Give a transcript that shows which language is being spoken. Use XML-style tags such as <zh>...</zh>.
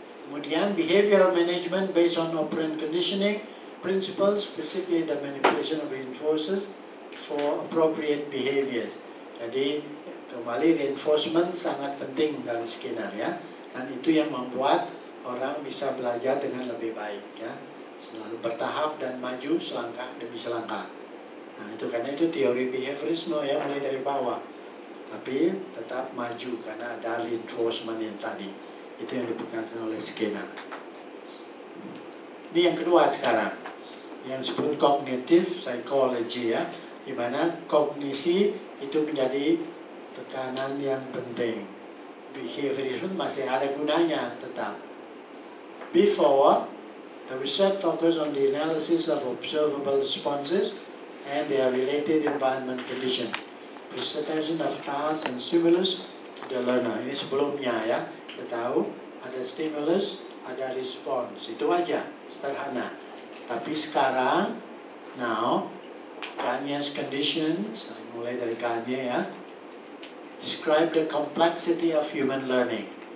<id>Kemudian</id> <en>behavioral management based on operant conditioning principles, specifically the manipulation of reinforcers for appropriate behaviors.</en> <id>Jadi kembali reinforcement sangat penting dari Skinner ya, dan itu yang membuat orang bisa belajar dengan lebih baik ya. Selalu bertahap dan maju selangkah demi selangkah. Nah itu karena itu teori behaviorisme ya, mulai dari bawah. Tapi tetap maju karena ada reinforcement yang tadi. Itu yang diperkenalkan oleh Skinner. Ini yang kedua sekarang. Yang disebut cognitive psychology ya. Dimana kognisi itu menjadi tekanan yang penting. Behaviorisme masih ada gunanya tetap.</id> <en>Before, the research focused on the analysis of observable responses and their related environment condition. Presentation of tasks and stimulus to the learner.</en> <id>Ini sebelumnya ya, kita tahu ada stimulus, ada response. Itu aja, sederhana. Tapi sekarang, now, Kanye's conditions, mulai dari Kanye ya,</id> <en>describe the complexity of human learning.</en>